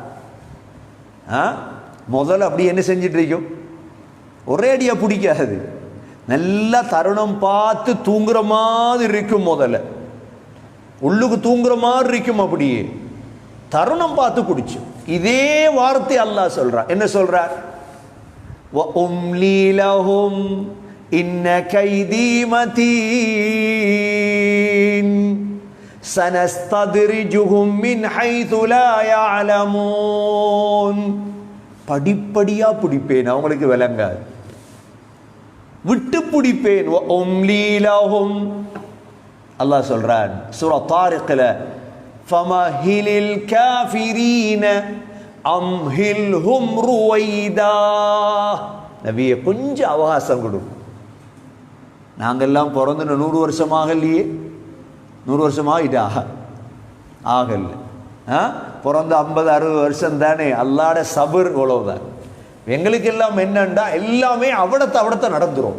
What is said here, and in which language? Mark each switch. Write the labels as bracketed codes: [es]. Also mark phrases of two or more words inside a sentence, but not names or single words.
[ta] முதல்ல அப்படி என்ன செஞ்சிட்டு இருக்கும், ஒரே அடியா பிடிக்காது, நல்லா தருணம் பார்த்து தூங்குற மாதிரி இருக்கும். முதல்ல உள்ளுக்கு தூங்குற மாதிரி இருக்கும், அப்படியே தருணம் பார்த்து குடிச்சு. இதே வார்த்தை அல்லாஹ் சொல்றார். என்ன சொல்றார்? [ar] وَأُمْلِي لَهُمْ إِنَّ كَيْدِي مَتِينٌ سَنَسْتَدْرِجُهُمْ مِنْ حَيْثُ لَا يَعْلَمُونَ. [ta] படிப்படியா பிடிப்பேன், அவங்களுக்கு விளங்காது, விட்டு பிடிப்பேன். [ar] وَأُمْلِي لَهُمْ, [ta] அல்லாஹ் சொல்றான் சூரா தாரிக்ல, [ar] فَمَهِّلِ الْكَافِرِينَ أَمْهِلْهُمْ رُوَيْدًا. [ta] நபியே, கொஞ்சம் அவகாசம் கொடு. நாங்கெல்லாம் பிறந்து 100 வருஷமாக இல்லையே, 100 வருஷமாக இதா ஆகல. பிறந்த 50-60 வருஷம் தானே. அல்லாட சபர் இவ்வளவுதான். எங்களுக்கு எல்லாம் என்னண்டா, எல்லாமே அவடத்தை நடந்துரும்.